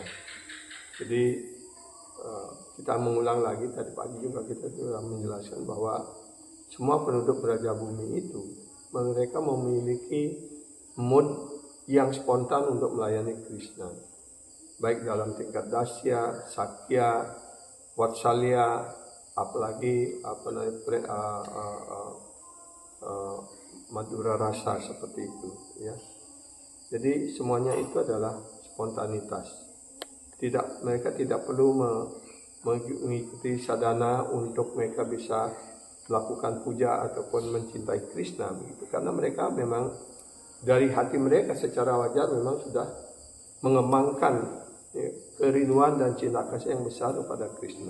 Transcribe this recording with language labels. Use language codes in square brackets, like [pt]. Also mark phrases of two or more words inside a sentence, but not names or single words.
[id] Jadi kita mengulang lagi, tadi pagi juga kita sudah menjelaskan bahwa semua penduduk Braja Bumi itu mereka memiliki mood yang spontan untuk melayani Krishna, baik dalam tingkat dasya, sakya, vatsalya, apalagi madura rasa seperti itu ya. Jadi semuanya itu adalah spontanitas. Mereka tidak perlu mengikuti sadhana untuk mereka bisa melakukan puja ataupun mencintai Krishna begitu, karena mereka memang dari hati mereka secara wajar memang sudah mengembangkan ya, kerinduan dan cinta kasih yang besar kepada Krishna.